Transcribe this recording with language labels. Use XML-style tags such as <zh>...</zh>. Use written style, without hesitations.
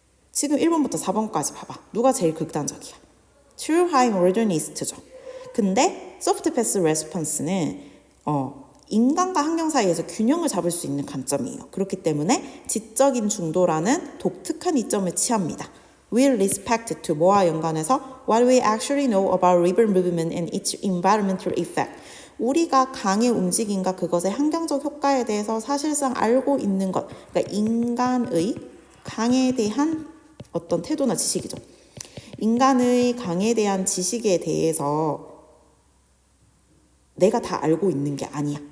<ko>지금 1번부터 4번까지 봐봐. 누가 제일 극단적이야? True High Modernist죠. 근데 Soft Pass Response는 인간과 환경 사이에서 균형을 잡을 수 있는 관점이에요. 그렇기 때문에 지적인 중도라는 독특한 이점을 취합니다.</ko> <en>Will respect to</en> <ko>뭐와 연관해서</ko> <en>what we actually know about river movement and its environmental effect.</en> <ko>우리가 강의 움직임과 그것의 환경적 효과에 대해서 사실상 알고 있는 것. 그러니까 인간의 강에 대한 어떤 태도나 지식이죠. 인간의 강에 대한 지식에 대해서 내가 다 알고 있는 게 아니야.</ko>